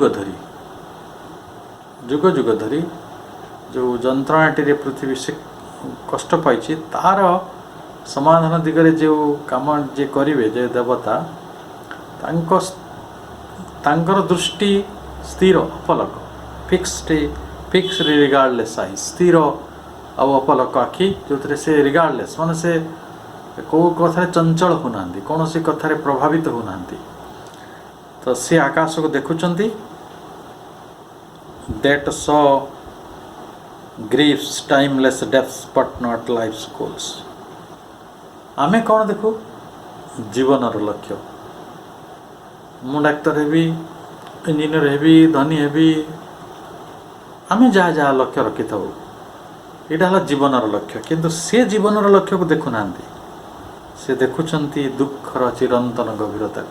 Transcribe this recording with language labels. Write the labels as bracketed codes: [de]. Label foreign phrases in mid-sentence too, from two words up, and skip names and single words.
[or] ଯୁଗ ଧରି ଯେଉଁ ଯନ୍ତ୍ରଣାଟିରେ ପୃଥିବୀ ସେ କଷ୍ଟ ପାଇଛି, ତାର ସମାଧାନ ଦିଗରେ ଯେଉଁ କାମ ଯିଏ କରିବେ, ଯେ ଦେବତା, ତାଙ୍କର ଦୃଷ୍ଟି ସ୍ଥିର ଅପଲକ, [en] fixed regardless eye, [or] ସ୍ଥିର ଆଉ ଅପଲକ ଆଖି, ଯେଉଁଥିରେ ସେ ରିଗାର୍ଡଲେସ୍ ମାନେ ସେ କେଉଁ କଥାରେ ଚଞ୍ଚଳ ହେଉନାହାନ୍ତି, କୌଣସି କଥାରେ ପ୍ରଭାବିତ ହେଉନାହାନ୍ତି। ତ ସେ ଆକାଶକୁ ଦେଖୁଛନ୍ତି। [en] that saw grief's timeless depths but not life's goals। [or] ଆମେ କ'ଣ ଦେଖୁ? ଜୀବନର ଲକ୍ଷ୍ୟ। ମୁଁ ଡାକ୍ତର ହେବି, ଇଞ୍ଜିନିୟର ହେବି, ଧନୀ ହେବି, ଆମେ ଯାହା ଲକ୍ଷ୍ୟ ରଖିଥାଉ, ଏଇଟା ହେଲା ଜୀବନର ଲକ୍ଷ୍ୟ। କିନ୍ତୁ ସେ ଜୀବନର ଲକ୍ଷ୍ୟକୁ ଦେଖୁନାହାନ୍ତି, ସେ ଦେଖୁଛନ୍ତି ଦୁଃଖର ଚିରନ୍ତନ ଗଭୀରତାକୁ।